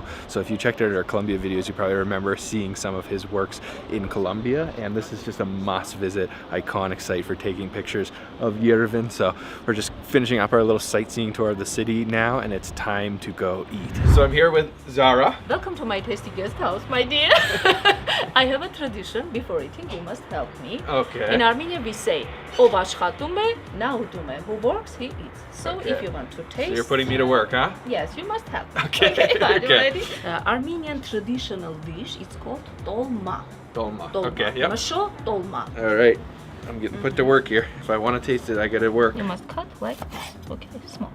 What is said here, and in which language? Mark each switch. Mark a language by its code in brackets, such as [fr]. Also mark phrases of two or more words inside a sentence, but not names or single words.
[en] So if you checked out our Colombia videos, you probably remember seeing some of his works in Colombia, and this is just a must-visit, iconic site for taking pictures of Yerevan. So we're just finishing up our little sightseeing tour of the city now, and it's time to go eat. So I'm here with Zara. Welcome to my tasty guest house, my dear. I have a tradition. Before eating, you must help me. Okay. In Armenia, we say, [hy] "Ով աշխատում է, նա ուտում է." [en] Who works, he eats. So Okay. if you want to taste... So you're putting me to work, huh? Yes, you must help. Okay, Are you okay. ready? Armenian traditional dish, it's called dolma. Dolma. Dolma. Okay, yep. Masho, dolma. All right. I'm getting put to work here. If I want to taste it, I gotta work. You must cut like this. Okay, small.